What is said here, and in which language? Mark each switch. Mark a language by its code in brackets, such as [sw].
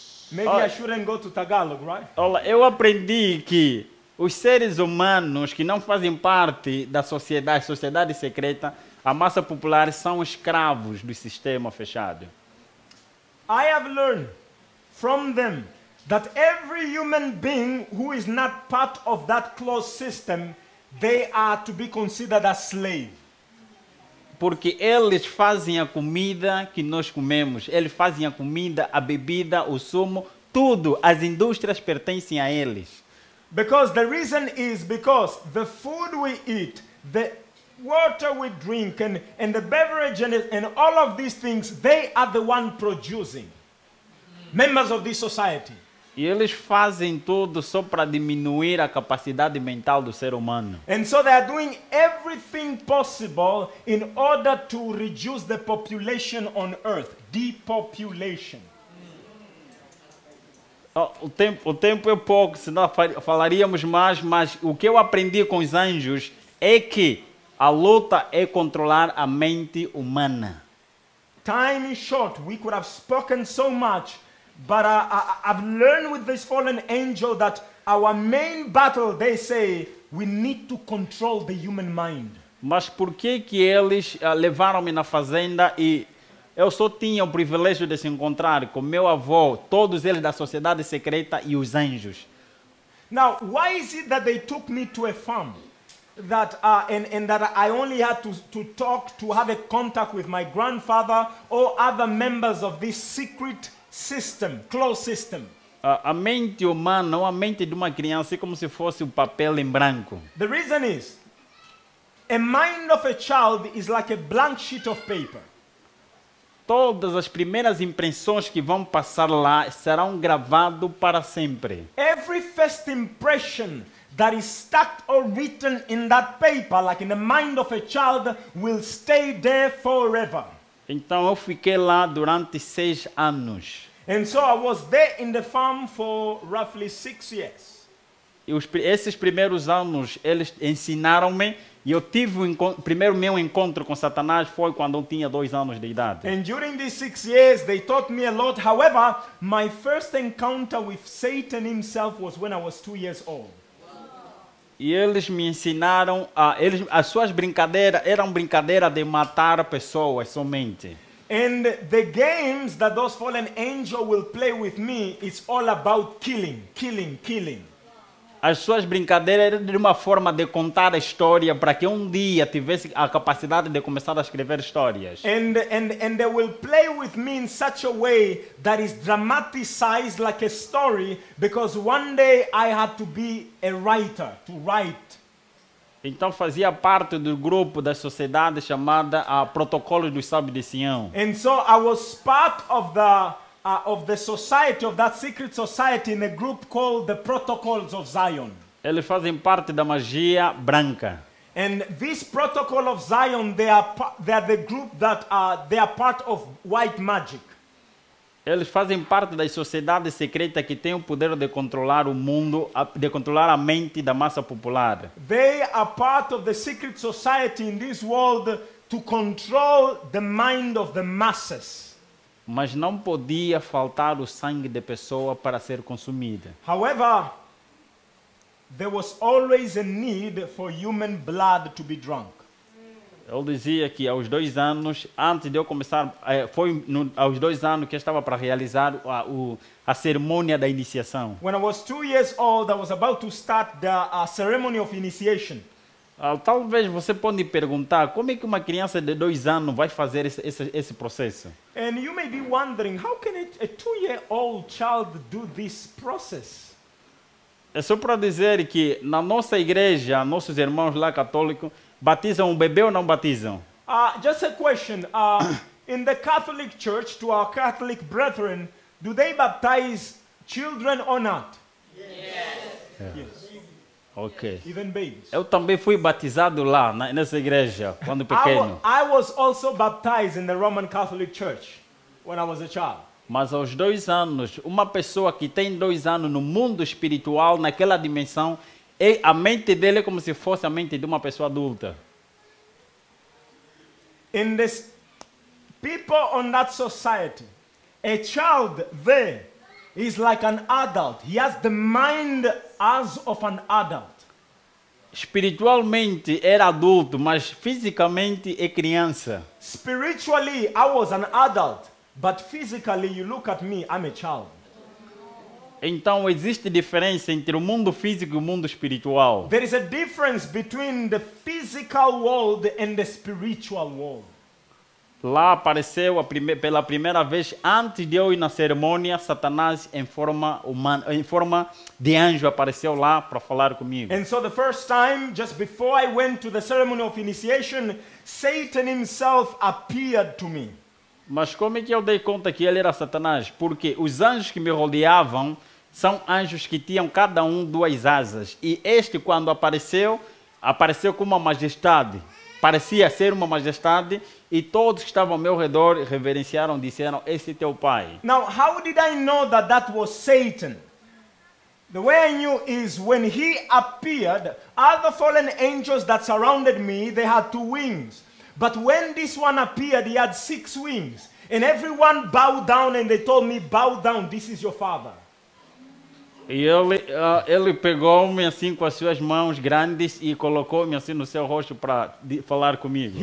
[en] Maybe I shouldn't go to Tagalog, right? [pt] Olha, eu aprendi que os seres humanos que não fazem parte da sociedade secreta, a massa popular, são escravos do sistema fechado. [en] I have learned from them that every human being who is not part of that closed system, they are to be considered a slave. [pt] Porque eles fazem a comida que nós comemos, eles fazem a comida, a bebida, o sumo, tudo, as indústrias pertencem a eles. [en] Because the reason is because the food we eat, the water we drink, and the beverage and all of these things, they are the one producing. Members of this society. [pt] E eles fazem tudo só para diminuir a capacidade mental do ser humano. [en] And so they are doing everything possible in order to reduce the population on earth. Depopulation. [pt] O tempo é pouco, senão falaríamos mais, mas o que eu aprendi com os anjos é que a luta é controlar a mente humana. [en] Time is short. We could have spoken so much, but I've learned with this fallen angel that our main battle, they say, we need to control the human mind. [pt] Mas por que eles levaram-me na fazenda e eu só tinha o privilégio de se encontrar com meu avô, todos eles da sociedade secreta e os anjos? [en] Now, why is it that they took me to a farm? That and that I only had to talk, to have a contact with my grandfather or other members of this secret system, closed system. [pt] A mente humana, ou a mente de uma criança, é como se fosse um papel em branco. [en] The reason is, a mind of a child is like a blank sheet of paper. [pt] Todas as primeiras impressões que vão passar lá serão gravadas para sempre. [en] Every first impression that is stuck or written in that paper, like in the mind of a child, will stay there forever. [pt] Então eu fiquei lá durante 6 anos. [en] And so I was there in the farm for roughly 6 years. [pt] E esses primeiros anos eles ensinaram-me, e eu tive primeiro meu encontro com Satanás foi quando eu tinha 2 anos de idade. [en] And during these 6 years, they taught me a lot. However, my first encounter with Satan himself was when I was 2 years old. [pt] E eles me ensinaram, as suas brincadeiras eram brincadeiras de matar pessoas somente. [en] And the games that those fallen angels will play with me, it's all about killing, killing, killing. [pt] As suas brincadeiras eram de uma forma de contar a história para que um dia tivesse a capacidade de começar a escrever histórias. [en] And they will play with me in such a way that is dramatized like a story, because one day I had to be a writer, to write. [pt] Então fazia parte do grupo da sociedade chamada Protocolos dos Sábios de Sião. [en] And so I was part of the society, of that secret society, in a group called the Protocols of Zion. [pt] Eles fazem parte da magia branca. [en] And this Protocol of Zion, they are the group that they are part of white magic. [pt] Eles fazem parte da sociedade secreta que tem o poder de controlar o mundo, de controlar a mente da massa popular. [en] They are part of the secret society in this world to control the mind of the masses. [pt] Mas não podia faltar o sangue de pessoa para ser consumida. [en] However, there was always a need for human blood to be drunk. [pt] Eu dizia que aos 2 anos, antes de eu começar, aos 2 anos que eu estava para realizar a cerimônia da iniciação. [en] When I was 2 years old, I was about to start the ceremony of initiation. [pt] Talvez você pode perguntar como é que uma criança de 2 anos vai fazer esse processo. [en] And you may be wondering, how can a 2-year-old child do this process? [pt] É só para dizer que na nossa igreja, nossos irmãos lá católicos, batizam o bebê ou não batizam? [en] Just a question. In the Catholic Church, to our Catholic brethren, do they baptize children or not? Yes. Ok. Even babies. [pt] Eu também fui batizado lá, nessa igreja, quando pequeno. [en] I was also baptized in the Roman Catholic Church when I was a child. [pt] Mas aos 2 anos, uma pessoa que tem 2 anos no mundo espiritual, naquela dimensão, a mente dele é como se fosse a mente de uma pessoa adulta. [en] In this people on that society, a child there, is like an adult. He has the mind as of an adult. [pt] Espiritualmente era adulto, mas fisicamente é criança. [en] Spiritually, I was an adult, but physically, you look at me, I'm a child. [pt] Então existe diferença entre o mundo físico e o mundo espiritual. [en] There is a difference between the physical world and the spiritual world. [pt] Lá apareceu pela primeira vez, antes de eu ir na cerimônia, Satanás em forma humana, em forma de anjo apareceu lá para falar comigo. [en] And so the first time, just before I went to the ceremony of initiation, Satan himself appeared to me. [pt] Mas como é que eu dei conta que ele era Satanás? Porque os anjos que me rodeavam são anjos que tinham cada um 2 asas. E este, quando apareceu, apareceu com uma majestade. Parecia ser uma majestade. E todos que estavam ao meu redor reverenciaram, disseram, esse é teu pai. [en] Now, how did I know that that was Satan? The way I knew is when he appeared, other fallen angels that surrounded me, they had 2 wings. But when this one appeared, he had 6 wings. And everyone bowed down and they told me, bow down, this is your father. [pt] E ele pegou-me assim com as suas mãos grandes e colocou-me assim no seu rosto para falar comigo.